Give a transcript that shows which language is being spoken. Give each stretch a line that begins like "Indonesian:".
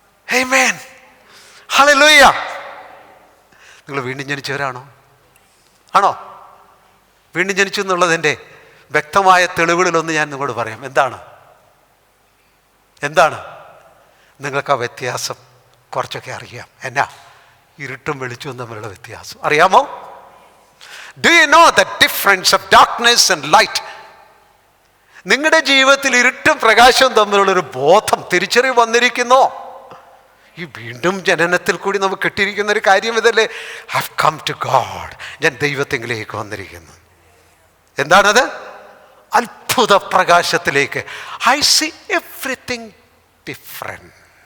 Malayalam: Amen. Hallelujah. നിങ്ങൾ വീണ്ടും ജനിച്ചവരാണോ? ആണോ? വീണ്ടും ജനിച്ചു എന്നുള്ളതിൻ്റെ വ്യക്തമായ തെളിവുകളിലൊന്ന് ഞാൻ നിങ്ങളോട് പറയാം. എന്താണ്? നിങ്ങൾക്ക് ആ വ്യത്യാസം കുറച്ചൊക്കെ അറിയാം. എന്നാ? ഇരുട്ടും വെളിച്ചവും തമ്മിലുള്ള വ്യത്യാസം അറിയാമോ?
English: Do you know the difference of darkness and light?
Malayalam: നിങ്ങളുടെ ജീവിതത്തിൽ ഇരുട്ടും പ്രകാശവും തമ്മിലുള്ളൊരു ബോധം, തിരിച്ചറിവ് വന്നിരിക്കുന്നോ? ഈ വീണ്ടും ജനനത്തിൽ കൂടി നമുക്ക് കിട്ടിയിരിക്കുന്ന ഒരു കാര്യം ഇതല്ലേ?
English: Have come to God.
Malayalam: ഞാൻ ദൈവത്തിലേക്ക് വന്നിരിക്കുന്നു. എന്താണത്? അത്ഭുത പ്രകാശത്തിലേക്ക്.
English: I see everything different.